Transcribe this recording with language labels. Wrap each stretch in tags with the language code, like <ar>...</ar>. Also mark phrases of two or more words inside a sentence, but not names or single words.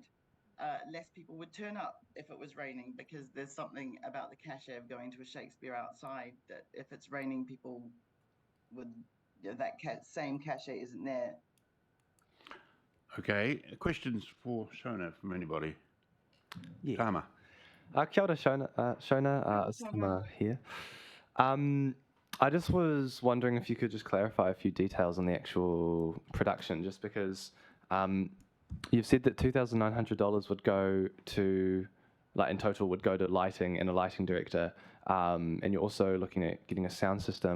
<en>Less people would turn up if it was raining, because there's something about the cachet of going to a Shakespeare outside that if it's raining, people would, that same cachet isn't there. Okay, questions for Shona from anybody? Yeah. Tama.</en> <mi>Kia ora,</mi> <en>Shona. It's Tama here. I just was wondering if you could just clarify a few details on the actual production, just because you've said that $2,900 would go to, like in total, would go to lighting and a lighting director, and you're also looking at getting a sound system.</en>